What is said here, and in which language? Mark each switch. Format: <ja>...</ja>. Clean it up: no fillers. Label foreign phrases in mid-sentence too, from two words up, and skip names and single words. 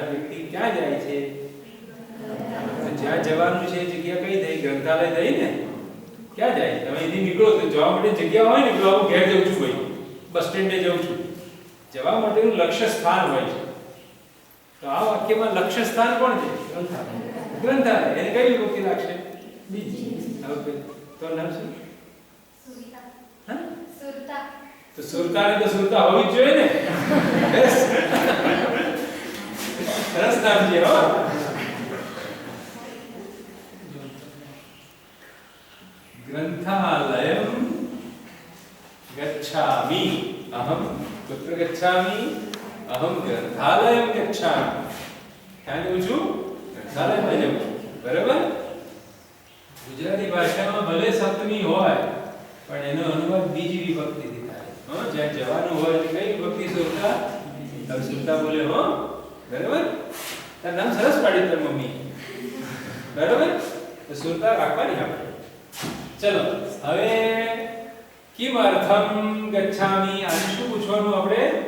<gu>વ્યક્તિ ક્યાં જાય છે તો જ્યાં જવાનું છે એ જગ્યા કઈ થઈ ગ્રંથાલય થઈ ને ક્યાં જાય તમે અહીંથી નીકળો તો જવા માટે જગ્યા હોય ને કે હું ઘેર જઉં છું ભાઈ બસ સ્ટેન્ડે જઉં છું જવા માટેનું લક્ષ્ય સ્થાન હોય છે તો આ વાક્યમાં લક્ષ્ય સ્થાન કોણ છે ગ્રંથાલય એને કઈ વિભક્તિ લાગશે બીજી હવે તો નામ શું હા સુરતા તો સુરતાને તો સુરતા હોવી જ જોઈએ ને સરસ નામ છે હો</gu> <sa>ग्रंथालयम गच्छामि अहम कुत्र गच्छामि अहम ग्रंथालयम गच्छामि</sa> <gu>ક્યાં જઉં છું ગ્રંથાલયમાં જઉં બરાબર ગુજરાતી ભાષામાં ભલે સપ્તમી હોય પણ એનો અનુવાદ બીજી વિભક્તિથી થાય હા જ્યાં જવાનું હોય એટલે કઈ વિભક્તિ સુરતા હવે સુરતા બોલે હો બરાબર તાર નામ સરસ પાડ્યું તાર મમ્મી બરાબર તો સુરતા રાખવાની આપણે ચલો હવે</gu> <sa>किमर्थम गच्छामि</sa> <gu>આને શું પૂછવાનું આપણે</gu>